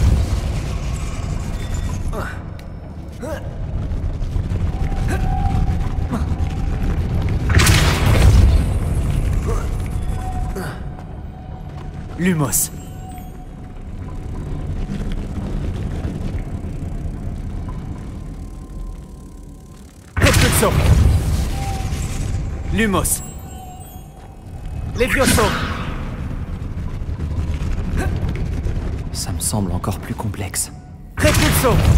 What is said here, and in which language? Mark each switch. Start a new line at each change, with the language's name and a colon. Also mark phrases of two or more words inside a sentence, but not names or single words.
French: Lumos. Repulso! Lumos. Levioso! Ça me semble encore plus complexe. Repulso!